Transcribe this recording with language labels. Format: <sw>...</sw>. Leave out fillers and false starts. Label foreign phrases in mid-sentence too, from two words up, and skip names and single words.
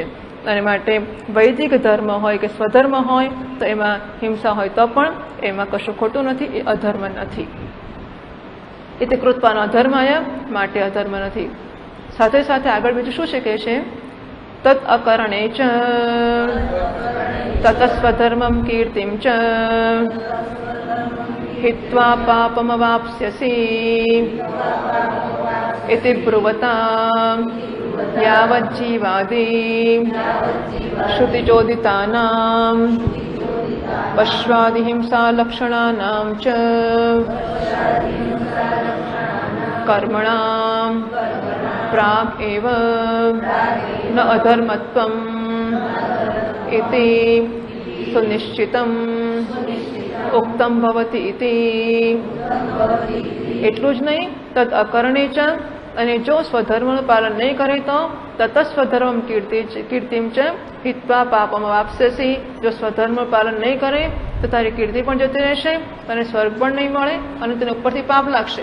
<gu>અને માટે વૈદિક ધર્મ હોય કે સ્વધર્મ હોય તો એમાં હિંસા હોય તો પણ એમાં કશું ખોટું નથી, એ અધર્મ નથી. એટલે કૃત્પાનો અધર્મ આયા, માટે અધર્મ નથી. સાથે સાથે આગળ બીજું શું છે કે છે</gu> <sa>તત અકરણે ચ તતસ્વધર્મમ કીર્તિમ ચ हित्वा पापमवाप्स्यसि इति ब्रुवता यावज्जीवादि श्रुतिचोदितानां पश्वादिहिंसा लक्षणानां च कर्मणां प्राक् एव न अधर्मत्वम् इति सुनिश्चितम् उक्तम भवति इति.</sa> <gu>એટલું જ નહીં,</gu> <sa>તદ અકરણે ચ,</sa> <gu>અને જો સ્વધર્મનું પાલન નહીં કરે તો</gu> <sa>તતસ્વધર્મ કીર્તિમ ચ હિત્વા પાપમ વાપ્સ્યસી.</sa> <gu>જો સ્વધર્મનું પાલન નહીં કરે તો તારી કીર્તિ પણ જતી રહેશે અને સ્વર્ગ પણ નહીં મળે અને તેને ઉપરથી પાપ લાગશે.</gu>